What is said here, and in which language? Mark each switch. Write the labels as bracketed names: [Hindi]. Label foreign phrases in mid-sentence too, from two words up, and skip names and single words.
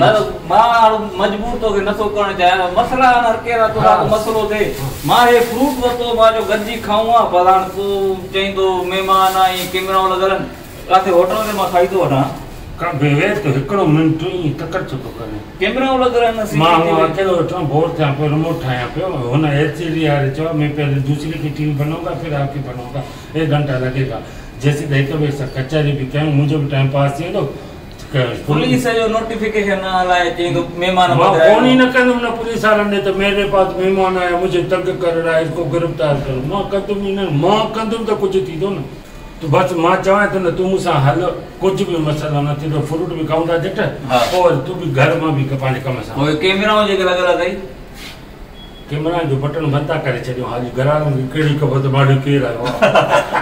[Sindhi] मां मजबूर तोखे नथो करणु चाहियां मसला हर केरु आहे मसलो थिए मां हे फ्रूट वरितो मां जो गॾिजी खाऊं आहे पर हाणे तूं चईंदो महिमान आहे कैमराऊं लॻल किथे होटल में मां खाई थो वठां तो हिकिड़ो मिंट ई तकड़ छो थो करे कैमराऊं लॻल आहिनि मां अकेलो वेठो बोर थियां पियो रिमोट ठाहियां पियो हुन LCD वारे चयो [Urdu] میں پہلے دوسری کی ٹی وی بنوں گا پھر آپ کی بنوں گا 1 گھنٹا لگے گا [Sindhi] जैसे हिक ॿिए सां कचहरी बि कयूं मुंहिंजो बि [English] time pass [Sindhi] थी वेंदो पुलिस जो नोटिफिकेशन लाइ चईंदो महिमान मां फोन ही न कंदुमि न पुलिस वारनि ॾे त [Urdu] میرے پاس مہمان آیا مجھے تنگ کر رہا ہے اس کو گرفتار کرو [Sindhi] मां कंदुमि न मां कंदुमि त कुझु थींदो न तूं बसि मां चवां थो न तूं मूंसां हल कुझु बि मसइलो न थींदो फ्रूट बि खाऊं था झटि पोइ तूं बि घर मां बि पंहिंजे कम सां पोइ कैमराऊं जेके लॻल अथई कैमरा जो बटन बंदि था करे छॾियो हाली घरां कहिड़ी ख़बर त मां केरु आयो